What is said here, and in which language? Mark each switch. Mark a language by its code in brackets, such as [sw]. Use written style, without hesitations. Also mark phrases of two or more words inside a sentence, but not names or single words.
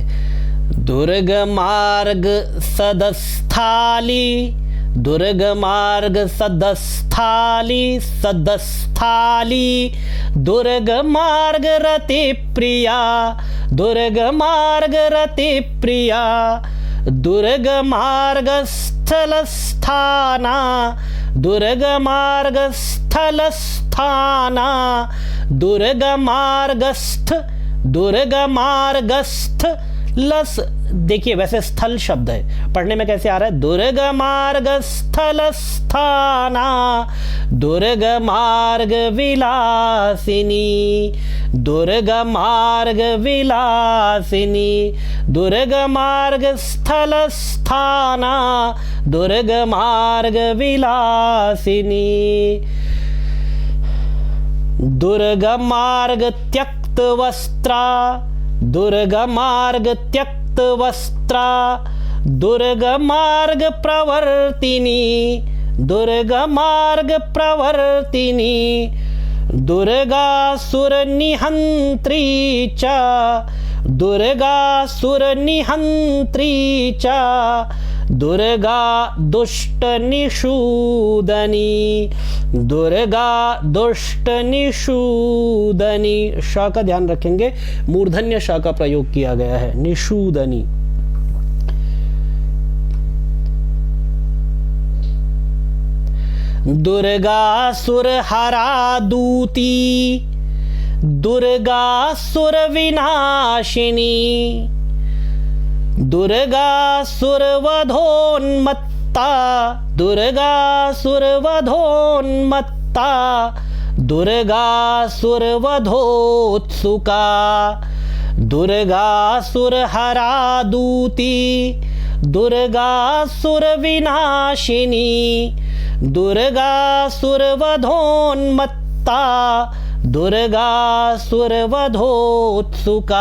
[sa] दुर्ग मार्ग सदस्थाली, दुर्ग मार्ग सदस्थाली, सदस्थाली, दुर्ग मार्ग रति प्रिया, दुर्ग मार्ग रति प्रिया, दुर्ग मार्ग स्थल स्थाना, दुर्ग मार्ग स्थल स्थाना, दुर्ग मार्गस्थ, दुर्ग मार्गस्थ लस, [hi] देखिए वैसे स्थल शब्द है, पढ़ने में कैसे आ रहा है, [sa] दुर्ग मार्ग स्थल स्थाना, दुर्ग मार्ग विलासिनी, दुर्ग मार्ग विलासिनी, दुर्ग मार्ग स्थल स्थाना, दुर्ग मार्ग विलासिनी, दुर्ग मार्ग त्यक्त वस्त्रा, दुर्ग मार्ग त्यक्त वस्त्रा, दुर्ग मार्ग प्रवर्तिनी, दुर्ग मार्ग प्रवर्तिनी, दुर्गासुर निहंत्री च, दुर्गासुर निहंत्री च, दुर्गा दुष्ट निषूदनी, दुर्गा दुष्ट निषूदनी। [hi] श का ध्यान रखेंगे, मूर्धन्य श का प्रयोग किया गया है, [sa] निषूदनी। दुर्गासुर हरा दूती, दुर्गासुर विनाशिनी, दुर्गासुर वधोन्मत्ता, दुर्गासुर वधोन्मत्ता, दुर्गासुर वधोत्सुका, दुर्गासुर हरा दूती, दुर्गासुर विनाशिनी, दुर्गासुर वधोन्मत्ता, दुर्गासुर वधोत्सुका।